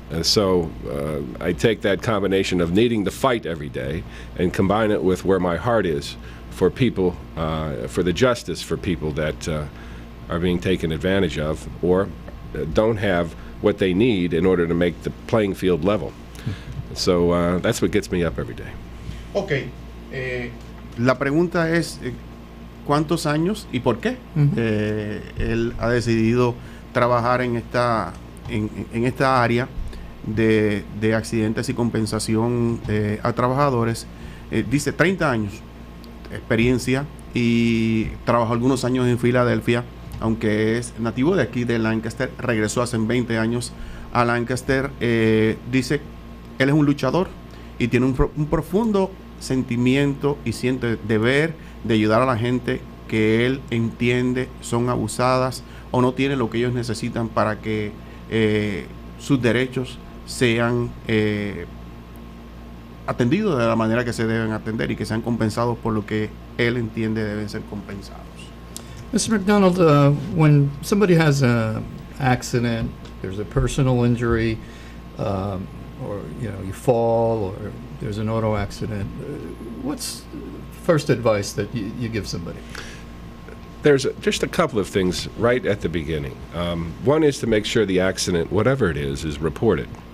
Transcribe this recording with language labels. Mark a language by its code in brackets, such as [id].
[en] And so I take that combination of needing to fight every day and combine it with where my heart is for people, for the justice for people that are being taken advantage of or don't have what they need in order to make the playing field level. So that's what gets me up every day. [es] Ok, la pregunta es ¿cuántos años y por qué él ha decidido trabajar en esta área de accidentes y compensación a trabajadores? Dice 30 años de experiencia y trabajó algunos años en Filadelfia, aunque es nativo de aquí de Lancaster, regresó hace 20 años a Lancaster. Dice, él es un luchador y tiene un profundo sentimiento y siente deber de ayudar a la gente que él entiende son abusadas o no tienen lo que ellos necesitan para que sus derechos sean atendidos de la manera que se deben atender y que sean compensados por lo que él entiende deben ser compensados. [en] Mr. McDonald, when somebody has an accident, there's a personal injury, or you fall, or there's an auto accident, what's first advice that you give somebody? There's just a couple of things right at the beginning. One is to make sure the accident, whatever it is reported.